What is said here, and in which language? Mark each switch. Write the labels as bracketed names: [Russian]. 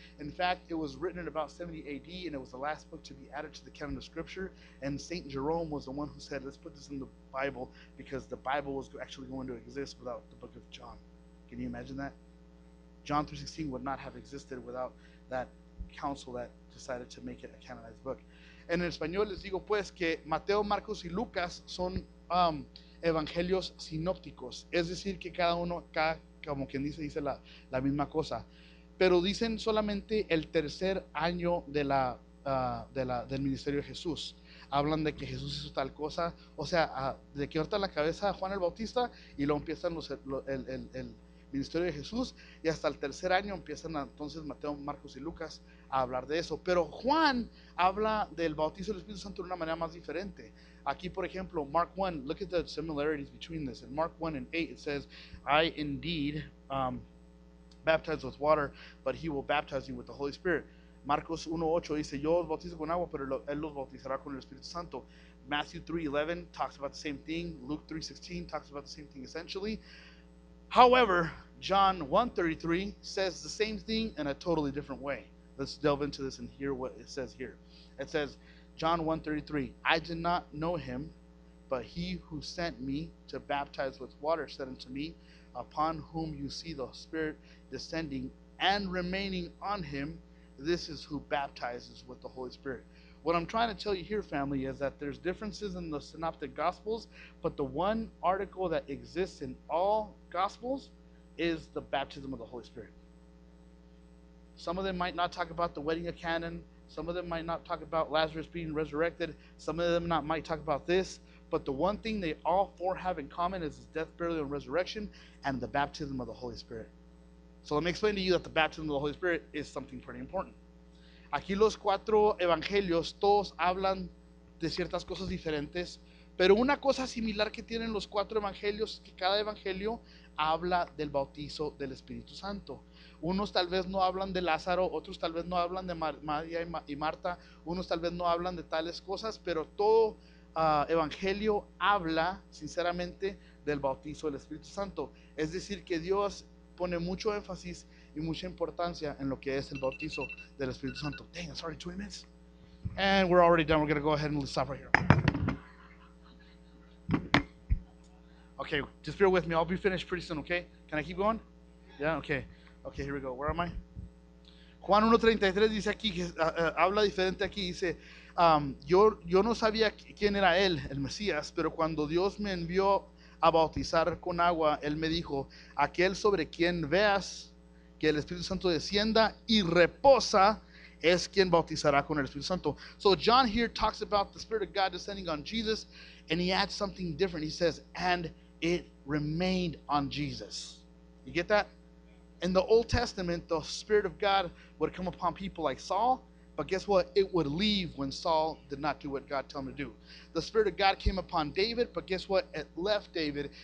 [English] In fact, it was written in about 70 AD, and it was the last book to be added to the canon of Scripture. And St. Jerome was the one who said, let's put this in the Bible, because the Bible was actually going to exist without the book of John. Can you imagine that? John 3:16 would not have existed without that council that decided to make it a canonized book. [Spanish] En español les digo pues que Mateo, Marcos y Lucas son evangelios sinópticos, es decir que cada uno, como quien dice la misma cosa, pero dicen solamente el tercer año del ministerio de Jesús. Hablan de que Jesús hizo tal cosa, o sea, de que corta la cabeza a Juan el Bautista y luego empiezan el ministerio de Jesús, y hasta el tercer año empiezan entonces Mateo, Marcos y Lucas a hablar de eso. Pero Juan habla del bautizo del Espíritu Santo de una manera más diferente. Aquí, por ejemplo, [English] Mark 1, look at the similarities between this. In Mark 1 and 8 it says, I indeed baptize with water, but he will baptize you with the Holy Spirit. [Spanish] Marcos 1:8 dice, yo os bautizo con agua, pero él los bautizará con el Espíritu Santo. [English] Matthew 3:11 talks about the same thing. Luke 3:16 talks about the same thing essentially. However, John 1:33 says the same thing in a totally different way. Let's delve into this and hear what it says here. It says, John 1:33, I did not know him, but he who sent me to baptize with water said unto me, upon whom you see the Spirit descending and remaining on him, this is who baptizes with the Holy Spirit. What I'm trying to tell you here, family, is that there's differences in the synoptic gospels, but the one article that exists in all gospels is the baptism of the Holy Spirit. Some of them might not talk about the wedding of Cana. Some of them might not talk about Lazarus being resurrected. Some of them might talk about this. But the one thing they all four have in common is his death, burial, and resurrection, and the baptism of the Holy Spirit. So let me explain to you that the baptism of the Holy Spirit is something pretty important. [Spanish] Aquí los cuatro evangelios, todos hablan de ciertas cosas diferentes, pero una cosa similar que tienen los cuatro evangelios es que cada evangelio habla del bautizo del Espíritu Santo. Unos tal vez no hablan de Lázaro, otros tal vez no hablan de María y Marta, unos tal vez no hablan de tales cosas, pero todo evangelio habla sinceramente del bautizo del Espíritu Santo. Es decir, que Dios pone mucho énfasis y mucha importancia en lo que es el bautizo del Espíritu Santo. [English] Dang, it's already 20 minutes. And we're already done. We're going to go ahead and stop right here. Okay, just bear with me. I'll be finished pretty soon, okay? Can I keep going? Yeah, okay. Okay, here we go. Where am I? [Spanish] Juan 1:33 dice aquí, habla diferente aquí, dice, yo no sabía quién era él, el Mesías, pero cuando Dios me envió a bautizar con agua, él me dijo, aquel sobre quien veas que el Espíritu Santo descienda y reposa, es quien bautizará con el Espíritu Santo. [English] So John here talks about the Spirit of God descending on Jesus, and he adds something different. He says, and it remained on Jesus. You get that? In the Old Testament, the Spirit of God would come upon people like Saul, but guess what? It would leave when Saul did not do what God told him to do. The Spirit of God came upon David, but guess what? It left David.